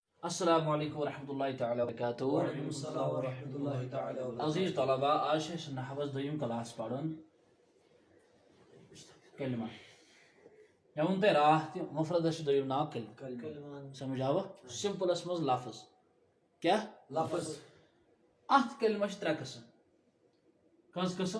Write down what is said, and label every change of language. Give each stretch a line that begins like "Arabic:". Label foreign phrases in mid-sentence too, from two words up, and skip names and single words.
Arabic: السلام علیکم ورحمۃ اللہ تعالی وبرکاتہ. وعلیکم السلام ورحمۃ اللہ تعالی وبرکاتہ.
Kashmiri: عزیز طلبہ، آج چھِ نحوس دوٚیِم کلاس پرُن کلمہ. مےٚ ووٚن تۄہہِ راتھ تہِ مفردس چھُ دوٚیِم ناو کلمہ. سمجھ آوا؟ سمپلس منٛز لفظ. کیٛاہ لفظ؟ اتھ کلمہ چھِ ترٛےٚ قٕسم. کٔژ قٕسم؟